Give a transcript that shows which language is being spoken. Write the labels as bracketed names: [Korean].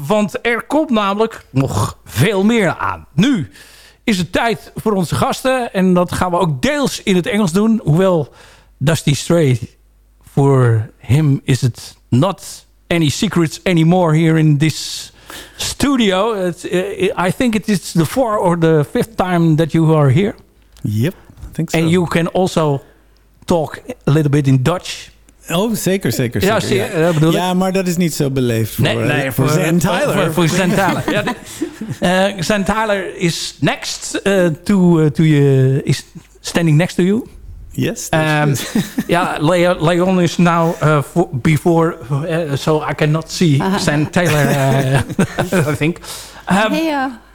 [Dutch] Want er komt namelijk nog veel meer aan. Nu is het tijd voor onze gasten. En dat gaan we ook deels in het Engels doen. Hoewel Dusty Stray, voor hem is het [English] not any secrets anymore here in this studio. I think it is the 4th or the 5th time that you are here. Yep, I think so. And you can also talk a little bit in Dutch. [Dutch] Oh, zeker, zeker, zeker. Ja, zie je, dat bedoel ik. Ja, maar dat is niet zo beleefd voor Zen Tyler. Voor Zen Tyler. [English] Zen Tyler is next to you, is standing next to you. Yes. Yeah, Leon is now before, so I cannot see Zen Tyler, I think. Hello.